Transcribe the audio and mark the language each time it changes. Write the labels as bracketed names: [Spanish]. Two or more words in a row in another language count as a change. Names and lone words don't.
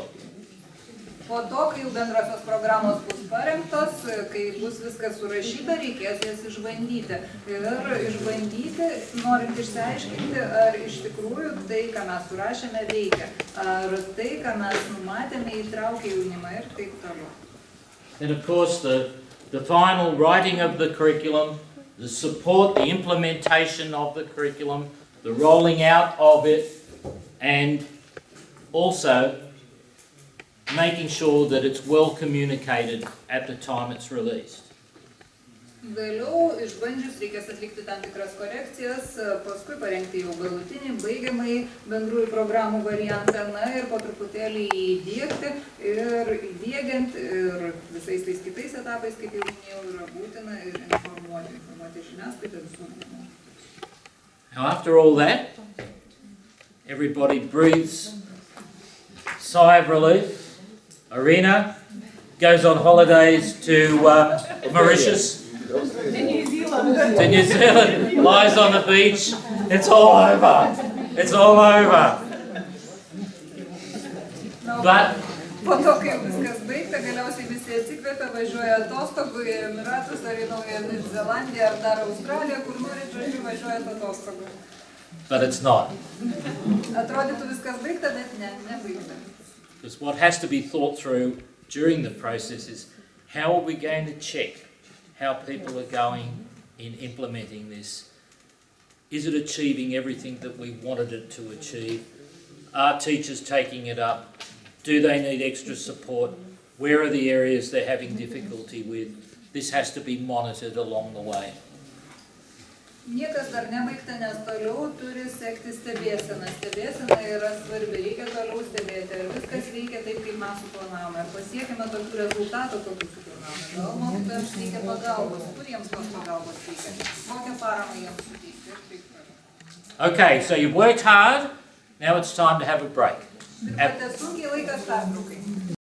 [Lithuanian] Po to, kai jau bendrosios programos bus parengtos, kai bus viskas surašyta, reikės jas išbandyti. Ir išbandyti, norint išsiaiškinti, ar iš tikrųjų tai, ką mes surašėme, veikia. Ar tai, ką mes numatėme, įtraukia jaunimą ir taip toliau. [English] And of course, the final writing of the curriculum, the support, the implementation of the curriculum, the rolling out of it, and also making sure that it's well communicated at the time it's released. [Lithuanian] Vėliau išbandžius reikės atlikti tam tikras korekcijas, paskui parengti jau galutinį, baigiamąjį bendrųjų programų variantą, na ir po truputėlį įdiegti ir įdiegiant ir visais tais kitais etapais, kaip jau minėjau, yra būtina ir informuoti žiniasklaidą visuomenę. [English] Now after all that, everybody breathes a sigh of relief. Irina goes on holidays to Mauritius. To New Zealand, lies on the beach. It's all over. It's all over. But [Lithuanian] po to, kai viskas baigta, galiausiai visi atsikvėpia, važiuoja atostogų į Emiratus ar į Naująją Zelandiją ar dar Australiją, kur norit, žodžiu, važiuojat atostogų. [English] But it's not. [Lithuanian] Atrodytų viskas baigta, bet ne, nebaigta. [English] Because what has to be thought through during the process is how are we going to check how people are going in implementing this? Is it achieving everything that we wanted it to achieve? Are teachers taking it up? Do they need extra support? Where are the areas they're having difficulty with? This has to be monitored along the way. [Lithuanian] Niekas dar nebaigta, nes toliau turi sekti stebėseną. Stebėsena yra svarbi, reikia toliau stebėti, ar viskas veikia taip, kaip mes suplanavome, ar pasiekime tokių rezultatų, kokių suplanavome. Gal mokytojams reikia pagalbos, kur jiems tos pagalbos reikia, kokią paramą jiems suteikti ir taip toliau. [English] Okay, so you've worked hard, now it's time to have a break. [Lithuanian] Dirbote sunkiai, laikas pertraukai.